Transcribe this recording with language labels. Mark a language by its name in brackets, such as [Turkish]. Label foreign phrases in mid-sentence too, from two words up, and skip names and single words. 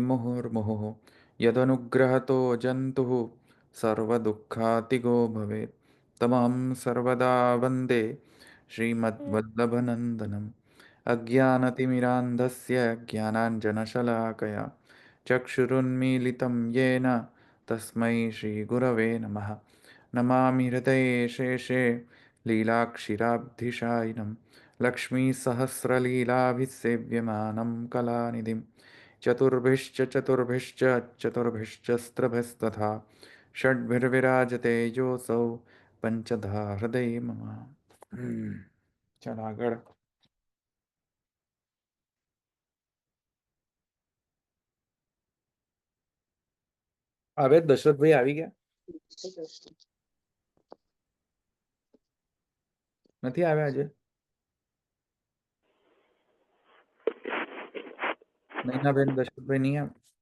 [Sanskrit] मुहुर्मुहुः यदनुग्रहतो जन्तुः सर्वदुःखातिगो भवेत् तमहं सर्वदा वन्दे श्रीमद्वल्लभनन्दनम् अज्ञानतिमिरान्धस्य ज्ञानाञ्जनशलाकया चक्षुरुन्मीलितं येन तस्मै श्रीगुरवे नमः नमामि हृदये शेषे लीलाक्षिराब्धिशायिनं लक्ष्मीसहस्रलीलाभिसेव्यमानं कलानिधिं चतुर्भिश्च चतुर्भिश्चस्त्रभिस्तथा षड्भिर्विराजते योऽसौ पञ्चधा हृदये मम [Gujarati] ચાલ આગળ. હવે દશરથભાઈ આવી ગયા નથી આવ્યા આજે નૈનાબેન દશરથભાઈ નહીં આવે